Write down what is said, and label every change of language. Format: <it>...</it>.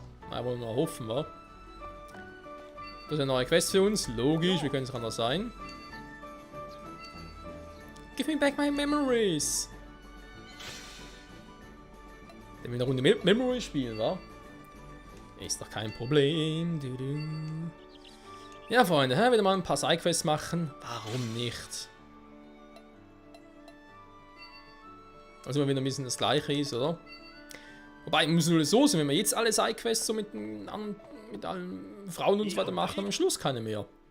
<de>Mal wollen wir hoffen, wa? Das ist eine neue Quest für uns. Logisch, wie könnte es anders sein?</de> <en>Give me back my memories.</en> <de>Wenn wir eine Runde Memory spielen, wa? Ist doch kein Problem. Ja, Freunde, wieder mal ein paar Sidequests machen. Warum nicht? Also, wenn wieder ein bisschen das Gleiche ist, oder? Wobei, muss nur so sein, wenn wir jetzt alle Sidequests so mit allen Frauen und so weiter machen, am Schluss keine mehr.</de>